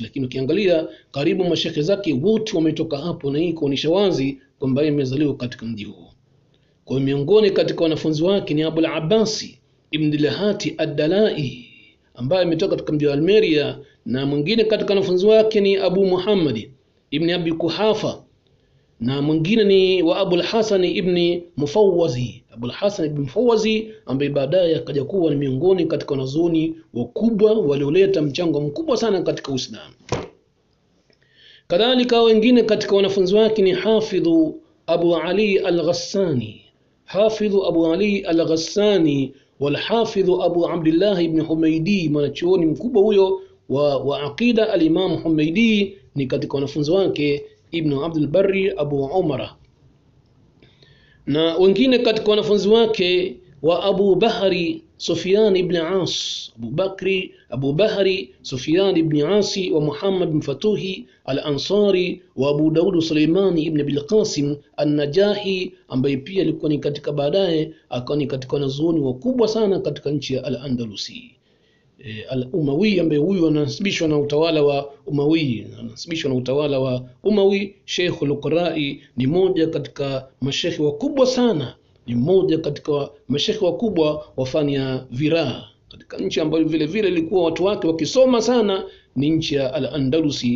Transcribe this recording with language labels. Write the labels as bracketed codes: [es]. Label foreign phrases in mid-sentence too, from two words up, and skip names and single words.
[sw] Lakini ukiangalia karibu mashekhe zake wote wametoka hapo, na hii kuonesha wazi kwamba yeye amezaliwa katika mji huo. Kwa miongoni katika wanafunzi wake ni Abu al-Abbasi ibn Dilhati ad-Dalai ambaye ametoka katika mji wa Almeria, na mwingine katika wanafunzi wake ni Abu Muhammad ibn Abi Kuhafa, na mwingine ni wa Abu al-Hasan ibn Mufawwazi. Abu al-Hasan ibn Mufawwazi ambaye baadaye akaja kuwa ni miongoni katika wanazuoni wakubwa walioleta mchango mkubwa sana katika Uislamu. Kadhalika wengine katika wanafunzi wake ni Hafidhu Abu Ali al-Ghassani, [ar] والحافظ أبو عبد الله بن حميدي، [sw] mwanachuoni mkubwa huyo wa aqida al-Imam Humaydi ni katika wanafunzi wake Ibn Abdul Barri Abu Umar. Na wengine katika wanafunzi wake wa Abu Bahri Sufyan ibn As, Abu Bahri Sufyan ibn Asi wa Muhammad bin Fatuhi al-Ansari wa Abu Daud Suleiman ibn Bil Qasim an-Najahi ambaye pia alikuwa ni katika baadaye akawa ni katika wanazuoni wakubwa sana katika nchi ya Al-Andalusi. Al-Umawi ambaye huyu anasibishwa na utawala wa Umawi. Sheikh al-Qura'i ni moja katika mashekhi wakubwa sana, ni mmoja katika mashekhi wakubwa wa fani ya viraa katika nchi ambayo vile vile ilikuwa watu wake wakisoma sana ni nchi ya Al-Andalusi.